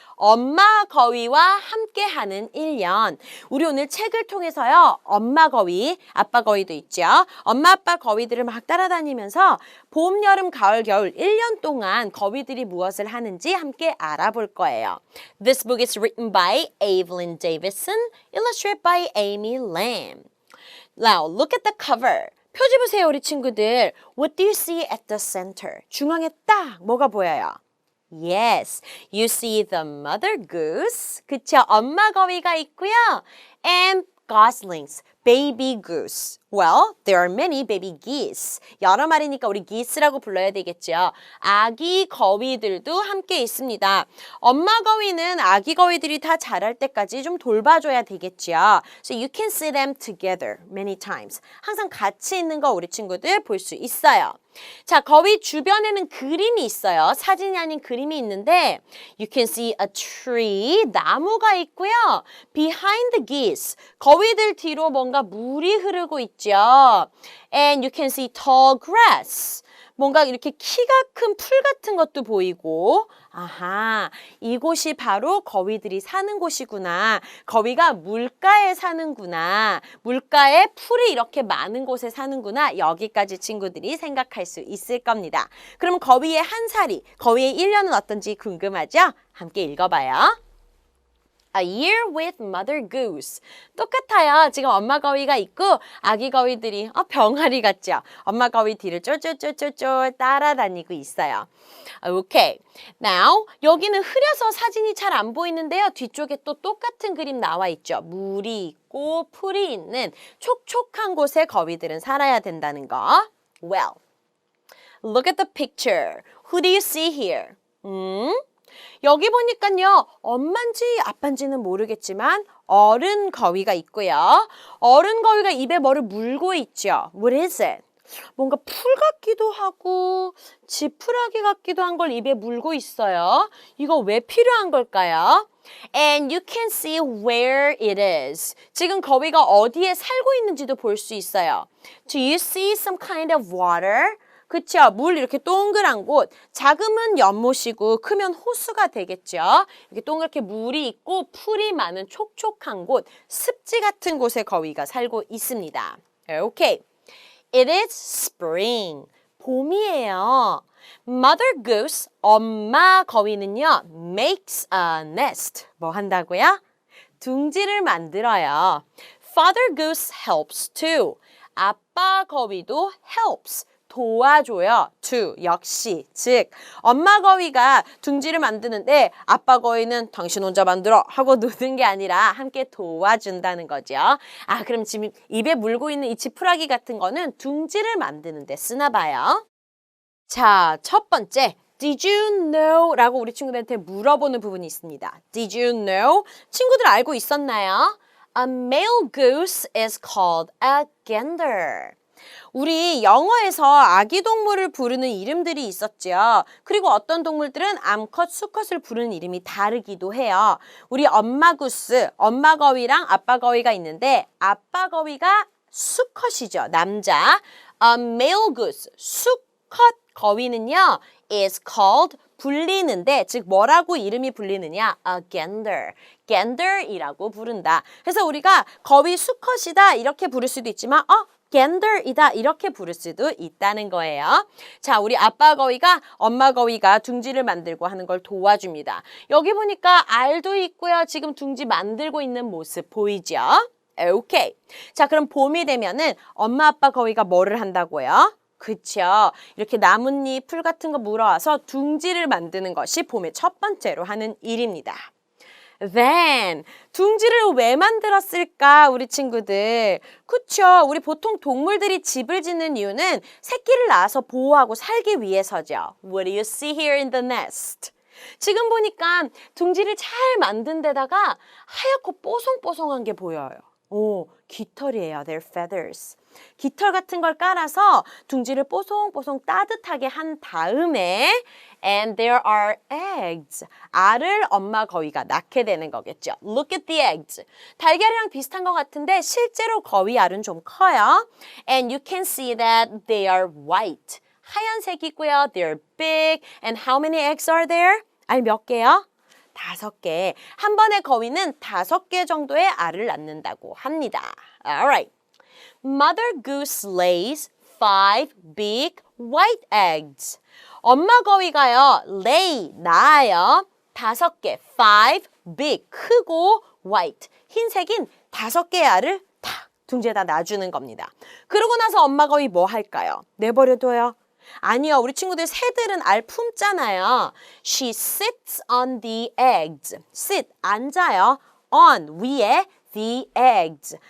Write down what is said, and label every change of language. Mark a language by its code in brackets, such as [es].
[ko] 엄마 거위와 함께하는 1년. 우리 오늘 책을 통해서요. 엄마 거위, 아빠 거위도 있죠. 엄마, 아빠 거위들을 막 따라다니면서 봄, 여름, 가을, 겨울 1년 동안 거위들이 무엇을 하는지 함께 알아볼 거예요. [en] This book is written by Evelyn Davison, illustrated by Amy Lamb. Now, look at the cover. [ko] 표지 보세요, 우리 친구들. [en] What do you see at the center? [ko] 중앙에 딱 뭐가 보여요? [en] Yes, you see the mother goose. [ko] 그쵸? 엄마 거위가 있고요. [en] And goslings, baby goose. Well, there are many baby geese. [ko] 여러 마리니까 우리 geese라고 불러야 되겠죠. 아기 거위들도 함께 있습니다. 엄마 거위는 아기 거위들이 다 자랄 때까지 좀 돌봐줘야 되겠죠. [en] So you can see them together many times. [ko] 항상 같이 있는 거 우리 친구들 볼 수 있어요. 자, 거위 주변에는 그림이 있어요. 사진이 아닌 그림이 있는데 [en] You can see a tree, [ko] 나무가 있고요. [en] Behind the geese, [ko] 거위들 뒤로 뭔가 물이 흐르고 있죠. [en] And you can see tall grass, [ko] 뭔가 이렇게 키가 큰 풀 같은 것도 보이고 아하, 이곳이 바로 거위들이 사는 곳이구나. 거위가 물가에 사는구나. 물가에 풀이 이렇게 많은 곳에 사는구나. 여기까지 친구들이 생각할 수 있을 겁니다. 그럼 거위의 한사리, 거위의 1년은 어떤지 궁금하죠? 함께 읽어봐요. [en] A year with mother goose. [ko] 똑같아요. 지금 엄마 거위가 있고 아기 거위들이 병아리 같죠? 엄마 거위 뒤를 쫄쫄쫄쫄쫄 따라다니고 있어요. 오케이. [en] Now [ko] 여기는 흐려서 사진이 잘 안 보이는데요. 뒤쪽에 또 똑같은 그림 나와 있죠. 물이 있고 풀이 있는 촉촉한 곳에 거위들은 살아야 된다는 거. [en] Well, look at the picture. Who do you see here? [ko] 여기 보니까요. 엄마인지 아빠인지는 모르겠지만 어른 거위가 있고요. 어른 거위가 입에 뭐를 물고 있죠. What is it? 뭔가 풀 같기도 하고 지푸라기 같기도 한 걸 입에 물고 있어요. 이거 왜 필요한 걸까요? [en] And you can see where it is. [ko] 지금 거위가 어디에 살고 있는지도 볼 수 있어요. [en] Do you see some kind of water? [ko] 그쵸? 물 이렇게 동그란 곳. 작으면 연못이고 크면 호수가 되겠죠. 이렇게 동그랗게 물이 있고 풀이 많은 촉촉한 곳, 습지 같은 곳에 거위가 살고 있습니다. [en] 오케이. It is spring. [ko] 봄이에요. [en] Mother goose, [ko] 엄마 거위는요, [en] makes a nest. [ko] 뭐 한다고요? 둥지를 만들어요. [en] Father goose helps too. [ko] 아빠 거위도 [en] helps. [ko] 도와줘요. to 역시 즉 엄마 거위가 둥지를 만드는데 아빠 거위는 당신 혼자 만들어 하고 노는 게 아니라 함께 도와준다는 거죠. 그럼 지금 입에 물고 있는 이 지푸라기 같은 거는 둥지를 만드는 데 쓰나 봐요. 자, 첫 번째 [en] Did you know? [ko] 라고 우리 친구들한테 물어보는 부분이 있습니다. [en] Did you know? [ko] 친구들 알고 있었나요? [en] A male goose is called a gander. [ko] 우리 영어에서 아기 동물을 부르는 이름들이 있었죠. 그리고 어떤 동물들은 암컷, 수컷을 부르는 이름이 다르기도 해요. 우리 엄마 구스, 엄마 거위랑 아빠 거위가 있는데 아빠 거위가 수컷이죠. 남자. [en] A male goose, [ko] 수컷 거위는요. [en] is called [ko] 불리는데 즉 뭐라고 이름이 불리느냐? [en] A gander. [ko] gender이라고 부른다. 그래서 우리가 거위 수컷이다 이렇게 부를 수도 있지만 gender이다 이렇게 부를 수도 있다는 거예요. 자, 우리 아빠 거위가 엄마 거위가 둥지를 만들고 하는 걸 도와줍니다. 여기 보니까 알도 있고요. 지금 둥지 만들고 있는 모습 보이죠? 오케이. 자, 그럼 봄이 되면은 엄마 아빠 거위가 뭐를 한다고요? 그쵸. 이렇게 나뭇잎, 풀 같은 거 물어와서 둥지를 만드는 것이 봄의 첫 번째로 하는 일입니다. [en] Then, [ko] 둥지를 왜 만들었을까, 우리 친구들? 그쵸. 우리 보통 동물들이 집을 짓는 이유는 새끼를 낳아서 보호하고 살기 위해서죠. [en] What do you see here in the nest? [ko] 지금 보니까 둥지를 잘 만든 데다가 하얗고 뽀송뽀송한 게 보여요. 깃털이에요. [en] They're feathers. [ko] 깃털 같은 걸 깔아서 둥지를 뽀송뽀송 따뜻하게 한 다음에 [en] and there are eggs. [ko] 알을 엄마 거위가 낳게 되는 거겠죠. [en] Look at the eggs. [ko] 달걀이랑 비슷한 것 같은데 실제로 거위 알은 좀 커요. [en] And you can see that they are white. [ko] 하얀색이고요. [en] They're big. And how many eggs are there? [ko] 알 몇 개요? 5개. 한 번에 거위는 5개 정도의 알을 낳는다고 합니다. [en] Alright. Mother goose lays 5 big white eggs. [ko] 엄마 거위가요, lay, 낳아요. 5개, [en] 5 big, [ko] 크고 white, 흰색인 5개의 알을 탁 둥지에다 놔주는 겁니다. 그러고 나서 엄마 거위 뭐 할까요? 내버려둬요? 아니요, 우리 친구들 새들은 알 품잖아요. [en] She sits on the eggs. sit, [ko] 앉아요. [en] on, [ko] 위에 [en] the eggs.